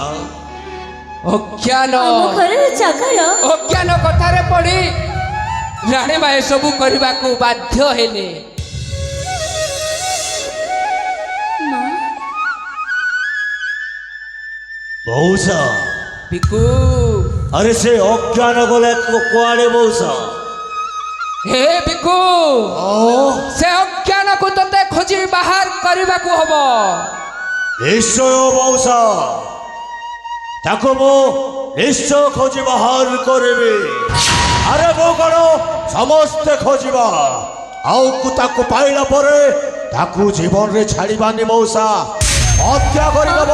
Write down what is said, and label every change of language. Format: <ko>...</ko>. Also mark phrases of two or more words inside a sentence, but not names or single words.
<or>ଅଜ୍ଞାନ, ଆମ ଘରର ଚାକର ଅଜ୍ଞାନ କଥାରେ ପଡ଼ି ରାଣୀମା ଏସବୁ କରିବାକୁ ବାଧ୍ୟ ହେଲେ। ମା, ମଉସା, ବିକୁ, ଆରେ ସେ ଅଜ୍ଞାନ ଗଲେ କୁଆଡ଼େ ମଉସା। ହେ ବିକୁ, ସେ ଅଜ୍ଞାନକୁ ତତେ ଖୋଜି ବାହାର କରିବାକୁ ହବ। ନିଶ୍ଚୟ ମଉସା, ତାକୁ ମୁଁ ନିଶ୍ଚୟ ଖୋଜି ବାହାର କରିବି। ଆରେ ମୁଁ କଣ ସମସ୍ତେ ଖୋଜିବା, ଆଉ ତାକୁ ପାଇଲା ପରେ ତାକୁ ଜୀବନରେ ଛାଡ଼ିବାନି ମଉସା, ହତ୍ୟା କରିଦେବ।</or>